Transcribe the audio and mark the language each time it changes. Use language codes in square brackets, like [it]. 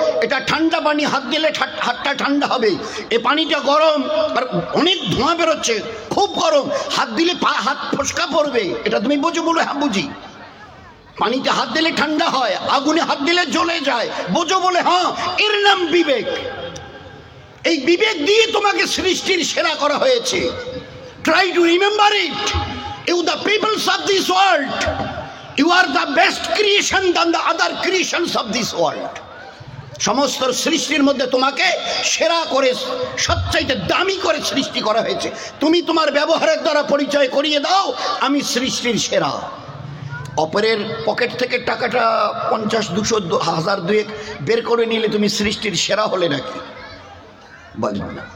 [bn] এটা ঠান্ডা পানি, হাত দিলে হাতটা ঠান্ডা হবে, এ পানিটা গরম আর অনেক ধোঁয়া বেরোচ্ছে, খুব গরম, হাত দিলে হাত ফসকা পড়বে, এটা তুমি বোঝো? বলো হ্যাঁ বুঝি। পানিতে হাত দিলে ঠান্ডা হয়, আগুনে হাত দিলে জ্বলে যায়, বোঝো? বলে হ্যাঁ। এর নাম বিবেক। এই বিবেক দিয়ে তোমাকে সৃষ্টির সেরা করা হয়েছে। [en] Try to remember it. You the peoples of this world, you are the best creation than the other creations of this world. [bn] সমস্ত সৃষ্টির মধ্যে তোমাকে সেরা করে, সবচাইতে দামি করে সৃষ্টি করা হয়েছে। তুমি তোমার ব্যবহারের দ্বারা পরিচয় করিয়ে দাও আমি সৃষ্টির সেরা। অপরের পকেট থেকে টাকাটা 50, 200, 1000, 2 বের করে নিলে তুমি সৃষ্টির সেরা হলে নাকি? বলবেন না।